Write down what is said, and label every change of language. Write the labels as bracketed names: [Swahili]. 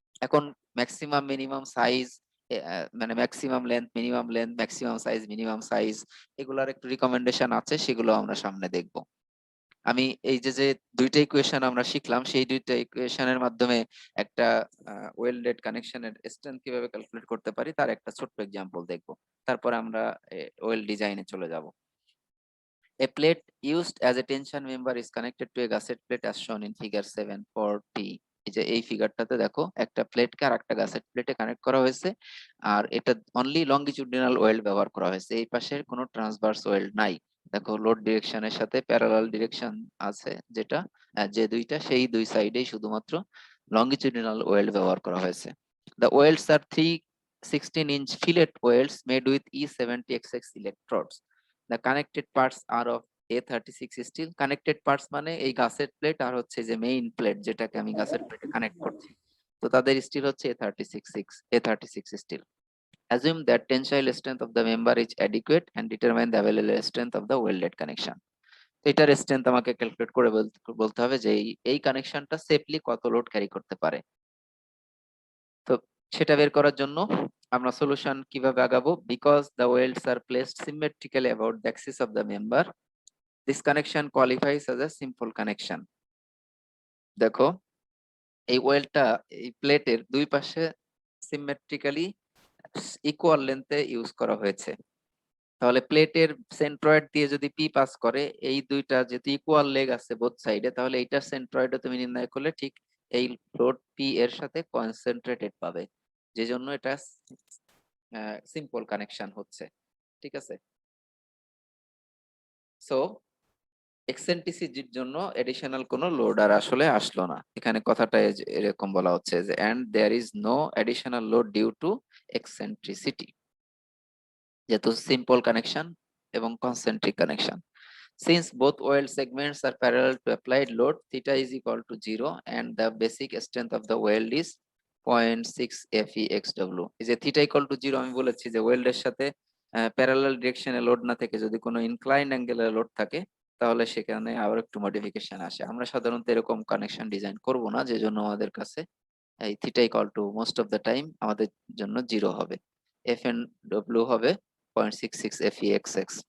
[Bangla] এখন maximum minimum size, মানে maximum length, minimum length, maximum size, minimum size, এগুলোর একটু রিকমেন্ডেশন আছে, সেগুলো আমরা সামনে দেখব। আমি এই যে দুইটা ইকুয়েশন আমরা শিখলাম, সেই দুইটা ইকুয়েশনের মাধ্যমে একটা ওয়েল্ডেড কানেকশনের স্ট্রেংথ কিভাবে ক্যালকুলেট করতে পারি তার একটা ছোট্ট এক্সাম্পল দেখব। তারপর আমরা ওয়েল্ড ডিজাইনে চলে যাব। [English] A plate used as a tension member is connected to a gusset plate as shown in figure 740. [Bangla] এই যে এই ফিগারটাতে দেখো একটা প্লেটকে আর একটা গাসেট প্লেটে কানেক্ট করা হয়েছে, আর এটা অনলি লঙ্গিটিউডিনাল ওয়েল্ড ব্যবহার করা হয়েছে, এই পাশে কোনো ট্রান্সভার্স ওয়েল্ড নাই। দেখো লোড ডিরেকশনের সাথে প্যারালাল ডিরেকশন আছে যেটা, যে দুইটা, সেই দুই সাইডেই শুধুমাত্র লঙ্গিটিউডিনাল ওয়েল্ড ব্যবহার করা হয়েছে। [English] The welds are three 16-inch fillet welds made with E70XX electrodes. The connected parts are of A36 steel. [Bangla] Connected parts মানে এই গাসেট প্লেট আর হচ্ছে যে মেইন প্লেট যেটাকে আমি গাসেট প্লেটে কানেক্ট করছি, তো তাদের স্টিল হচ্ছে A36 steel. [English] Assume that tensile strength of the member is adequate and determine the available strength of the welded connection. [Bangla] তো এটার স্ট্রেংথ আমাকে ক্যালকুলেট করে বলতে হবে যে এই কানেকশনটা সেফলি কত লোড ক্যারি করতে পারে। তো সেটা বের করার জন্য আমরা সলিউশন কিভাবে আগাবো? [English] Because the welds are placed symmetrically about the axis of the member, this connection qualifies as a simple connection. [Bangla] দেখো এই ওয়েলটা এই প্লেটের দুই পাশে সিমেট্রিক্যালি ইকুয়াল লেন্থে ইউজ করা হয়েছে। তাহলে প্লেটের সেন্ট্রয়েড দিয়ে যদি পি পাস করে, এই দুইটা যেহেতু ইকুয়াল লেগ আছে বোথ সাইডে, তাহলে এইটার সেন্ট্রয়েডও তুমি নির্ণয় করলে ঠিক এই লোড পি এর সাথে কনসেন্ট্রেটেড পাবে, যে জন্য এটা সিম্পল কানেকশন হচ্ছে। ঠিক আছে, সো এক্সেন্ট্রিসিটির জন্য এডিশনাল কোনো লোড আর আসলে আসলো না। এখানে কথাটা এরকম বলা হচ্ছে যে [English] and there is no additional load due to eccentricity, [Bangla] যেহেতু সিম্পল কানেকশন এবং concentric connection. [English] Since both weld segments are parallel to applied load, theta is equal to 0 and the basic strength of the weld is 0.6 FEXW. [Bangla] এই যে theta equal to 0 আমি বলেছি যে ওয়েল্ডের সাথে parallel ডিরেকশনে load না থেকে যদি কোনো ইনক্লাইন অ্যাঙ্গেলে লোড থাকে, তাহলে সেখানে আবার একটু মডিফিকেশন আসে। আমরা সাধারণত এরকম কানেকশন ডিজাইন করব না, যে জন্য আমাদের কাছে এই theta equal to most of the time আমাদের জন্য 0 হবে, FNW হবে 0.66 FEXX।